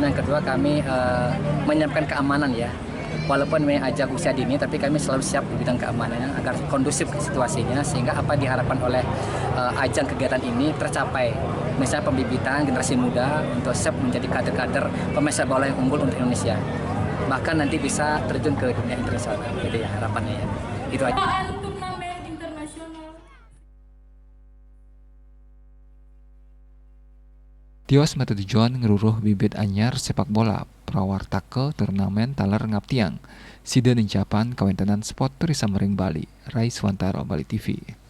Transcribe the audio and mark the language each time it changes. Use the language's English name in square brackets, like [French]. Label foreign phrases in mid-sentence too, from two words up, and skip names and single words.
[Indonesian] Yang kedua, kami menyiapkan keamanan ya. Walaupun memang ajang usia dini, tapi kami selalu siap di bidang keamanannya agar kondusif situasinya, sehingga apa diharapkan oleh ajang kegiatan ini tercapai. Misalnya pembibitan generasi muda untuk siap menjadi kader-kader pemain sepak bola yang unggul untuk Indonesia. Bahkan nanti bisa terjun ke dunia internasional, gitu ya harapannya ya. Itu aja. [Balinese] Tios mata tujuan ngeruruh bibit anyar sepak bola prawartake turnamen taler ngaptiang. Sida nincapan kawentenan [English] sport tourism [Balinese] ring Bali. Rai Swantaro, Bali TV.